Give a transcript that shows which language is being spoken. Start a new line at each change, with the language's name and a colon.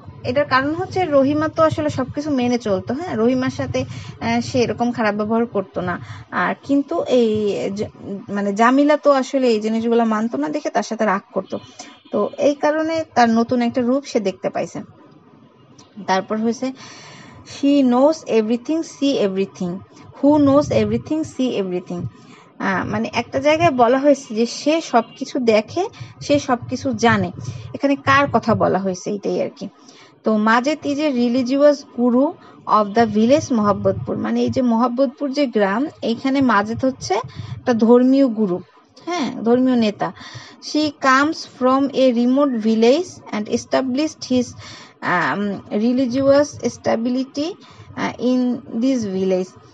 Bangla: এটার কারণ হচ্ছে রহিমা তো আসলে সবকিছু মেনে চলতো। হ্যাঁ, রহিমার সাথে সে এরকম খারাপ ব্যবহার করতো না। আর কিন্তু এই জামিলা তো আসলে এই জিনিসগুলো মানতো না দেখে তার সাথে রাগ করতো। তো এই কারণে তার নতুন একটা রূপ সে দেখতে পাইছে। তারপর হয়েছে
English: she knows everything see everything, who knows everything see everything।
Bangla: একটা জায়গায় বলা হয়েছে যে সে সবকিছু দেখে, সে সবকিছু জানে। এখানে কার কথা বলা হয়েছে এটাই আর কি। তো
English: Majed is a religious guru of the village Mohammadpur.
Bangla: এই যে মোহাম্মদপুর যে গ্রাম, এইখানে মাজেদ হচ্ছে একটা ধর্মীয় গুরু, হ্যাঁ, ধর্মীয় নেতা।
English: she comes from a remote village and established his religious stability in this village।